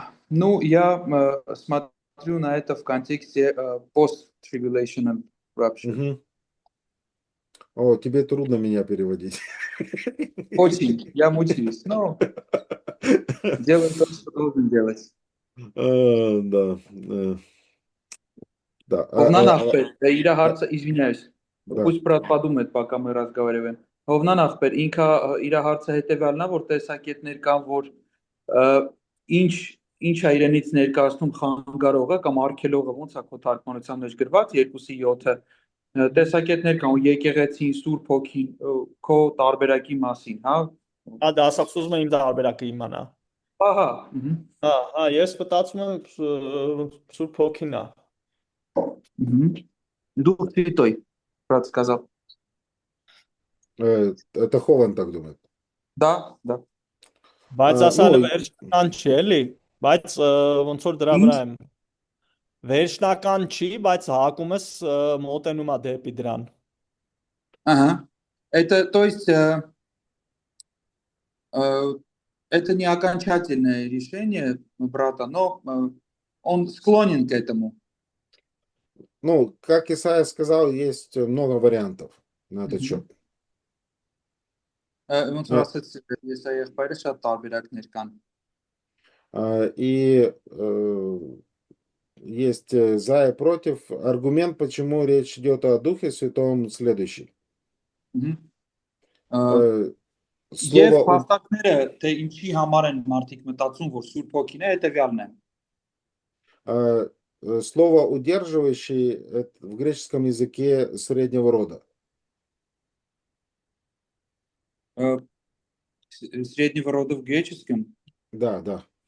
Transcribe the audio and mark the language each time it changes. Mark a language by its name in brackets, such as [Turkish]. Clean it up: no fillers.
[Russian] Ну, я смотрю на это в контексте [English] post-tribulational rapture. Мгм. [Russian] О, тебе трудно меня переводить. Очень. Я мучаюсь. Но делаю то, что должен делать. Да. Да. [Armenian] Հովնան ախպեր, իր հարցը, [Russian] извиняюсь. Да. Пусть брат подумает, пока мы разговариваем. [Armenian] Հովնան ախպեր, ինքը իր հարցը հետեւյալն է, որ տեսակետներ կան, որ ինչ է իրենից ներկայացնում խանգարողը կամ արգելողը, ոնց է քո թարգմանության մեջ գրված 2:7-ը, տեսակետներ կան ու եկեղեցին, Սուրբ Հոգին, քո տարբերակի մասին, հա։ Դա ասացում եմ իմ տարբերակը իմանա։ Ահա։ Հա, ես մտածում եմ Սուրբ Հոգին է։ [Russian] Дух Святой, брат сказал. Это Хован так думает. Да, да. [Armenian] Բայց ասալը վերջնական չի, էլի, բայց ոնց որ դրա վրա եմ։ Վերջնական չի, բայց հակում ես մոտենում է դեպի դրան։ [Russian] Ага. Это, то есть, это не окончательное решение брата, но он склонен к этому. Ну, как Исайя сказал, есть много вариантов на этот счет. [Armenian] Ոնց որ ասեց Եսայի եղբայրը շատ տարբերակներ կան։ [Russian] И есть за и против. Аргумент, почему речь идет о Духе Святом, следующий. [Armenian] Եվ փաստակները, թե ինչի համար են մարդիկ մտածում, որ Սուրբ Հոգին է, հետևյալն է։ [Russian] Слово «удерживающий» в греческом языке среднего рода. Среднего рода в греческом. Да, да.